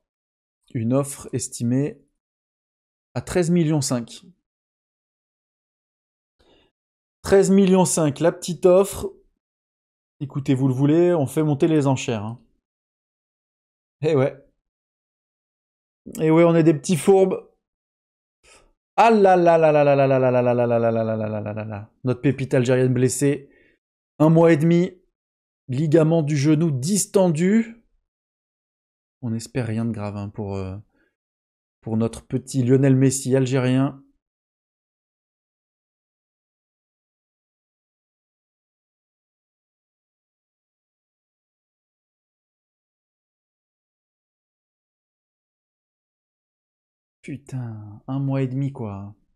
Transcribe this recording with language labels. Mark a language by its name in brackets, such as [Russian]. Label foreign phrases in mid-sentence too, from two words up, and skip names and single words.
[French] Une offre estimée à 13 millions 5. 13 millions 5, la petite offre. Écoutez, vous le voulez, on fait monter les enchères. Hein. Eh ouais. Eh ouais, on est des petits fourbes. Ah là là là là là là là là là là là là là là là là là là là. Notre pépite algérienne blessée. 1 mois et demi. Ligament du genou distendu. On espère rien de grave hein, pour notre petit Lionel Messi algérien. Putain, 1 mois et demi quoi.